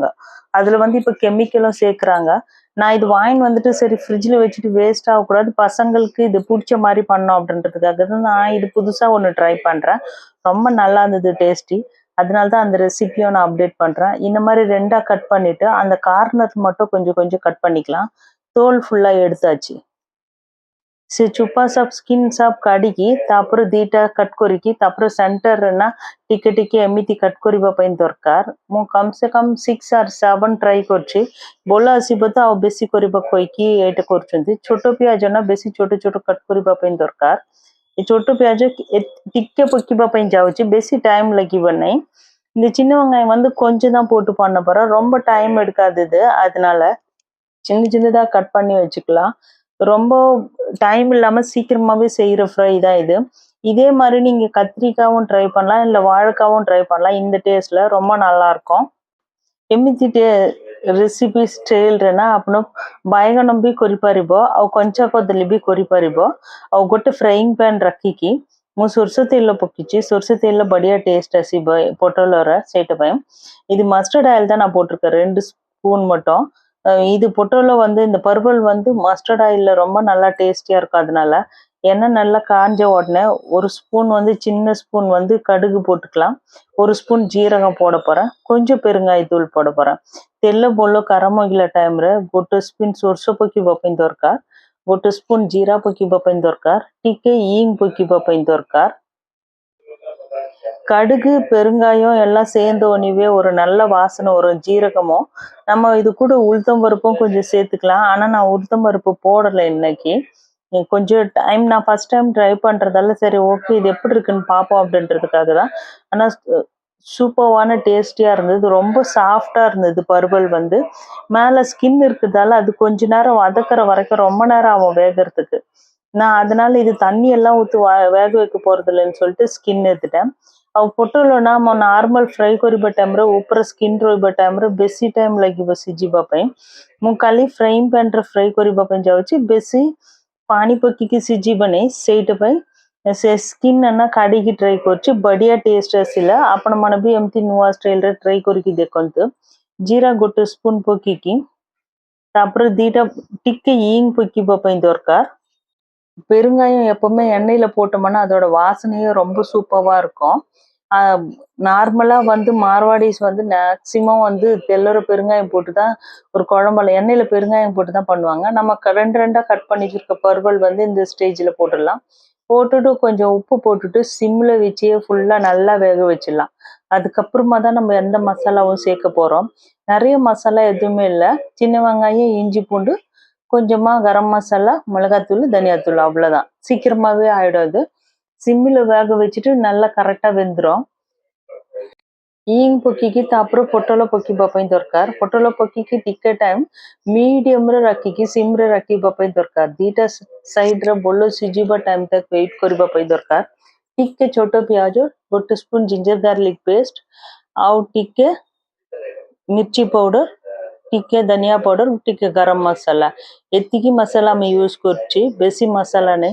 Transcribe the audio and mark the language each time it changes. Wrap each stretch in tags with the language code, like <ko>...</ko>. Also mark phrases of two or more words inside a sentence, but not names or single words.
<ta>அதுல வந்து இப்ப கெமிக்கலும் சேர்க்குறாங்க. நான் இது வாங்கின்னு வந்துட்டு சரி ஃப்ரிட்ஜில் வச்சுட்டு வேஸ்ட் ஆகக்கூடாது, பசங்களுக்கு இது பிடிச்ச மாதிரி பண்ணோம் அப்படின்றதுக்காக தான் நான் இது புதுசாக ஒன்று ட்ரை பண்ணுறேன். ரொம்ப நல்லா இருந்தது டேஸ்டி. அதனால தான் அந்த ரெசிபியும் நான் அப்டேட் பண்ணுறேன். இந்த மாதிரி ரெண்டாக கட் பண்ணிவிட்டு அந்த கார்னர் மட்டும் கொஞ்சம் கொஞ்சம் கட் பண்ணிக்கலாம். தோல் ஃபுல்லாக எடுத்தாச்சு.</ta> <or>ସେ ଚୁପା ସବ ସ୍କିନ୍ ସବ କାଢିକି ତାପରେ ଦିଟା କଟ୍ କରିକି ତାପରେ ସେଣ୍ଟରରେ ଟିକେ ଟିକେ ଏମିତି କଟ୍ କରିବା ପାଇଁ ଦରକାର। ମୁଁ</or> <hi>कम से कम</hi> <or>6 or 7 ଟ୍ରାଏ କରିଛି। ଭଲ ଆସିବ ତ ଆଉ ବେଶୀ କରିବା କହିକି ଏଇଟା କରୁଛନ୍ତି। ଛୋଟ ପିଆଜ ନା ବେଶୀ ଛୋଟ ଛୋଟ କଟ୍ କରିବା ପାଇଁ ଦରକାର। ଏ ଛୋଟ ପିଆଜ ଟିକେ ପକିବା ପାଇଁ ଯାଉଛି, ବେଶୀ டைம் ଲାଗିବ ନାହିଁ।</or> <ta>இந்த சின்ன வெங்காயம் வந்து கொஞ்சம் தான் போட்டு பண்ண போறேன், ரொம்ப டைம் எடுக்காது இது। அதனால சின்ன சின்னதா கட் பண்ணி வச்சுக்கலாம். ரொம்ப டைம் இல்லாம சீக்கிரமாவே செய்யற ஃப்ரை தான் இது. இதே மாதிரி நீங்க கத்திரிக்காவும் ட்ரை பண்ணலாம், இல்ல வாழைக்காவும் ட்ரை பண்ணலாம்। இந்த டேஸ்ட்ல ரொம்ப நல்லா இருக்கும்।</ta> <or>ଏମିତି ରେସିପି ଷ୍ଟାଇଲରେ ନା ଆପଣ ବାଇଗଣ ବି କରିପାରିବ, ଆଉ କଞ୍ଚା କଦଳୀ ବି କରିପାରିବ। ଆଉ ଗୋଟେ</or> <en>frying pan</en> <or>ରଖିକି ମୁଁ ସୋରିଷ ତେଲ ପକେଇଛି। ସୋରିଷ ତେଲ ବଢିଆ டேஸ்ட் ଆସିବ பொட்டலோட, ସେଇଟା ପାଇଁ</or> <ta>இது</ta> <en>mustard oil</en> <ta>தான் நான் போட்டிருக்கேன், 2 ஸ்பூன் மட்டும்। இது பொட்டோலோ வந்து இந்த பருவல் வந்து</ta> <en>mustard oilla</en> <ta>ரொம்ப நல்லா டேஸ்டியா இருக்கும்। அதனால எண்ணெய் நல்லா காஞ்ச உடனே ஒரு ஸ்பூன் வந்து சின்ன ஸ்பூன் வந்து கடுகு போட்டுக்கலாம், ஒரு ஸ்பூன் ஜீரகம் போட போறேன், கொஞ்சம் பெருங்காயத்தூள் போட போறேன்। ତେଲ ଭଲ ଗରମ ହେଇଗଲା ଟାଇମରେ ଗୋଟେ ସ୍ପୁନ୍ ସୋରିଷ ପକେଇବା ପାଇଁ ଦରକାର, ଗୋଟେ ସ୍ପୁନ୍ ଜିରା ପକେଇବା ପାଇଁ ଦରକାର, ଟିକେ ଇଙ୍ଗ ପକେଇବା ପାଇଁ ଦରକାର। கடுகு பெருங்காயம் எல்லாம் சேர்ந்த உடனே ஒரு நல்ல வாசனை வரும், ஜீரகமும்। நம்ம இது கூட உளுத்தம் பருப்பும் கொஞ்சம் சேர்த்துக்கலாம், ஆனா நான் உளுத்தம் பருப்பு போடலை இன்னைக்கு। கொஞ்சம் டைம், நான்</ta> <en>first time</en> <ta>ட்ரை பண்றதால சரி ஓகே இது எப்படி இருக்குன்னு பார்ப்போம் அப்படின்றதுக்காக தான்। ஆனா சூப்பரான டேஸ்டியா இருந்தது, ரொம்ப சாஃப்டா இருந்தது। பருவல் வந்து மேல ஸ்கின் இருக்குதால அது கொஞ்ச நேரம் வதக்குற வரைக்கும் ரொம்ப நேரம் ஆகும் வேகிறதுக்கு। நான் அதனால இது தண்ணி எல்லாம் ஊற்றி வேக வைக்க போறது இல்லைன்னு சொல்லிட்டு ஸ்கின் எடுத்துட்டேன்।</ta> <or>ଆଉ ପୋଟଳ ନା ମୁଁ</or> <en>normal fry</en> <or>କରିବା ଟାଇମରେ ଉପରେ ସ୍କିନ୍ ରହିବା ଟାଇମରେ ବେଶୀ ଟାଇମ୍ ଲାଗିବ ସିଝିବା ପାଇଁ। ମୁଁ କାଲି</or> <en>frying panre</en> <or>ଫ୍ରାଏ କରିବା ପାଇଁ ଯାଉଛି, ବେଶୀ ପାଣି ପକେଇକି ସିଝିବ ନାହିଁ, ସେଇଟା ପାଇଁ ସେ ସ୍କିନ୍ ନା କାଢିକି ଟ୍ରାଏ କରୁଛି। ବଢିଆ ଟେଷ୍ଟ ଆସିଲା। ଆପଣମାନେ ବି ଏମିତି ନୂଆ ଷ୍ଟାଇଲରେ ଟ୍ରାଏ କରିକି ଦେଖନ୍ତୁ। ଜିରା ଗୋଟେ ସ୍ପୁନ୍ ପକେଇକି ତାପରେ ଦିଟା ଟିକେ ଇଙ୍ଗ ପକେଇବା ପାଇଁ ଦରକାର।</or> <ta>பெருங்காயம் எப்பவுமே எண்ணெயில போட்டோம்னா அதோட வாசனையே ரொம்ப சூப்பரா இருக்கும்। நார்மலா வந்து மார்வாடிஸ் வந்து மேக்சிமம் வந்து தெல்லற பெருங்காயம் போட்டு தான் ஒரு குழம்புல எண்ணெயில பெருங்காயம் போட்டு தான் பண்ணுவாங்க। நம்ம ரெண்டு ரெண்டா கட் பண்ணி வச்சிருக்க பருவல் வந்து இந்த ஸ்டேஜ்ல போட்டுடலாம்। போட்டுட்டு கொஞ்சம் உப்பு போட்டுட்டு சிம்ல வச்சே ஃபுல்லா நல்லா வேக வச்சிடலாம்। அதுக்கப்புறமா தான் நம்ம எந்த மசாலாவும் சேர்க்க போறோம்। நிறைய மசாலா எதுவுமே இல்லை, சின்ன வெங்காயம், இஞ்சி பூண்டு, கொஞ்சமா கரம் மசாலா, மிளகாத்தூள், தனியாத்தூள், அவ்வளவுதான்। சீக்கிரமாவே ஆயிடும் இது। சிம்மில் வேக வச்சுட்டு நல்லா கரெக்டா வெந்துடும்।</ta> <or>ଇଙ୍ଗ ପକେଇକି ତାପରେ ପୋଟଳ ପକେଇବା ପାଇଁ ଦରକାର। ପୋଟଳ ପକେଇକି ଟିକେ ଟାଇମ୍ ମିଡିୟମରେ ରଖିକି ସିମ୍ରେ ରଖିବା ପାଇଁ ଦରକାର। ଦିଟା ସାଇଡ୍ରେ ଭଲ ସିଝିବା ଟାଇମ୍ ତକ ୱେଟ୍ କରିବା ପାଇଁ ଦରକାର। ଟିକେ ଛୋଟ ପିଆଜ, ଗୋଟେ ସ୍ପୁନ୍</or> <en>ginger garlic paste,</en> <or>ଆଉ ଟିକେ ମିର୍ଚି ପାଉଡର, ଟିକେ ଧନିଆ ପାଉଡର, ଟିକେ ଗରମ ମସଲା, ଏତିକି ମସଲା ଆମେ ୟୁଜ କରୁଛି, ବେଶୀ ମସଲା ନାହିଁ।</or>